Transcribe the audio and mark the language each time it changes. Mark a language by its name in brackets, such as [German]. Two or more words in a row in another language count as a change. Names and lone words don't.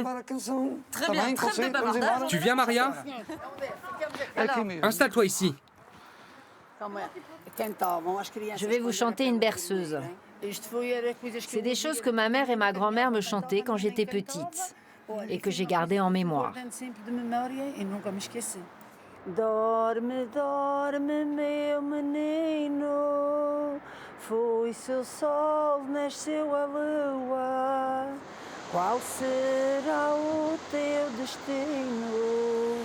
[French] Très bien, trêve de bavardage. Tu viens, Maria? Installe-toi ici. Je vais vous chanter une berceuse. C'est des choses que ma mère et ma grand-mère me chantaient quand j'étais petite et que j'ai gardées en mémoire. [Portuguese] Dorme, dorme, meu menino, foi-se o sol, nasceu a lua. Qual será o teu destino?